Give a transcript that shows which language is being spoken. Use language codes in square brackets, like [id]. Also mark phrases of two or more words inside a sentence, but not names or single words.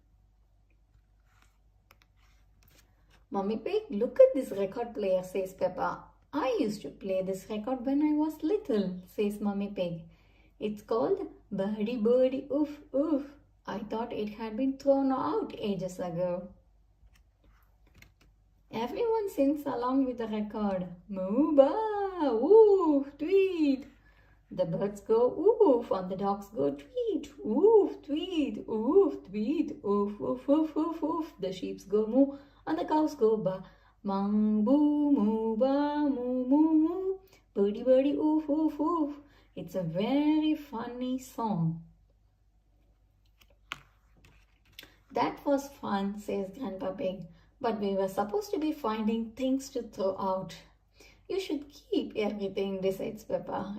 [en] Mummy Pig, look at this record player, says Peppa. I used to play this record when I was little, says Mummy Pig. It's called Birdie Birdie Oof Oof. I thought it had been thrown out ages ago. Everyone sings along with the record. Moo ba, woof, tweet. The birds go oof and the dogs go tweet, oof, tweet, oof, tweet, oof, oof, oof, oof, oof. The sheep go moo and the cows go ba. Mang boo, moo ba, moo, moo, moo. Birdie, birdie, oof, oof, oof. It's a very funny song. That was fun, says Grandpa Pig. But we were supposed to be finding things to throw out. You should keep everything, decides Peppa.